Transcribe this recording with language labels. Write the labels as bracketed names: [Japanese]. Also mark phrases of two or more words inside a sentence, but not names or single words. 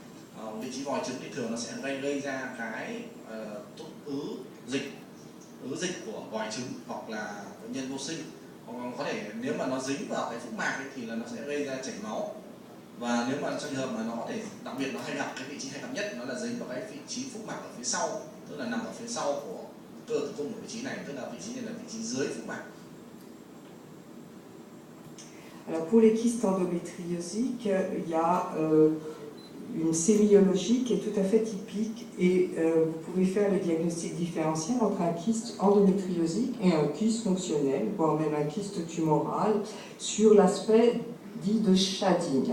[Vietnamese] Vị trí vòi trứng thì thường nó sẽ gây ra cái ứ dịch của vòi trứng hoặc là bệnh nhân vô sinh. Hoặc có thể nếu mà nó dính vào cái phúc mạc ấy, thì là nó sẽ gây ra chảy máu. Và nếu mà trong trường hợp mà nó có thể, đặc biệt nó hay gặp cái vị trí hay gặp nhất nó là dính vào cái vị trí phúc mạc ở phía sau, tức là nằm ở phía sau của cơ tử cung ở vị trí này, tức là vị trí này là vị trí dưới phúc mạc. [French] Alors pour les kystes endométriosiques, il y a une sémiologie qui est tout à fait typique et vous pouvez faire le diagnostic différentiel entre un kyste endométriosique et un kyste fonctionnel, voire même un kyste tumoral, sur l'aspect dit de shading.